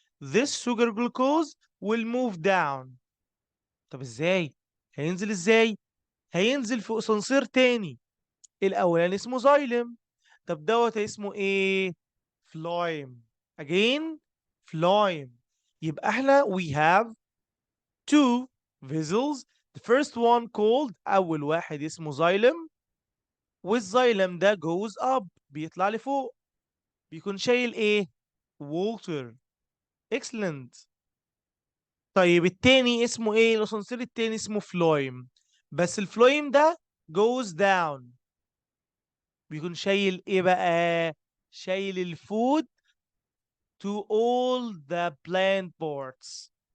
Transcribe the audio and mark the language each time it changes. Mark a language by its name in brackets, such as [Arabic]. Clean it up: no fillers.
[English] This sugar glucose will move down. [Arabic] طب ازاي؟ هينزل ازاي؟ هينزل في اسانسير تاني. الاولاني اسمه زايلم، طب دوت اسمه ايه؟ فلايم. [English] again flame. [Arabic] يبقى احنا [English] we have two vessels. the first one called [Arabic] اول واحد اسمه زايلم، والزايلم ده [English] goes up [Arabic] بيطلع لفوق، بيكون شايل ايه؟ water. [English] excellent. [Arabic] طيب التاني اسمه ايه؟ الاسانسير التاني اسمه فلويم، بس الفلويم ده [English] goes down، [Arabic] بيكون شايل ايه بقى؟ شايل الفود [English] to all the plant parts.